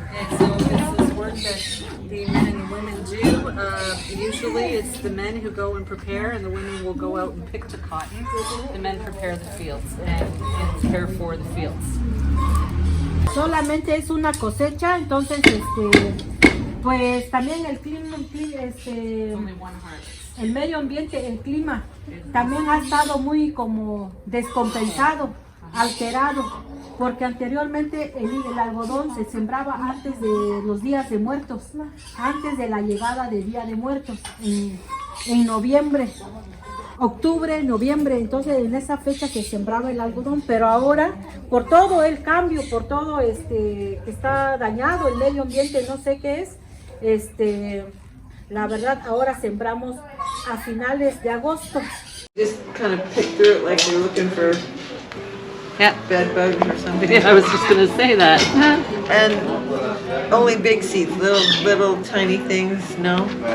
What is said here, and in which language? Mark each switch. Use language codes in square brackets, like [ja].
[en] And so this is work that the men and women do. Usually it's the men who go and prepare and the women will go out and pick the cotton. The men prepare the fields and prepare for the fields. [es] Solamente es una cosecha, entonces pues también el clima, [en] Only one harvest. [es] el medio ambiente, el clima también ha estado muy como descompensado, alterado, porque anteriormente el algodón se sembraba antes de los días de muertos, antes de la llegada del Día de Muertos, en noviembre, octubre, noviembre, entonces en esa fecha se sembraba el algodón, pero ahora por todo el cambio, por todo que está dañado el medio ambiente, no sé qué es, la verdad ahora sembramos a finales de agosto. [en] Just kind of pick through it like you're looking for bed bugs or something. Yeah, I was just going to say that. And only big seeds, little tiny things, no?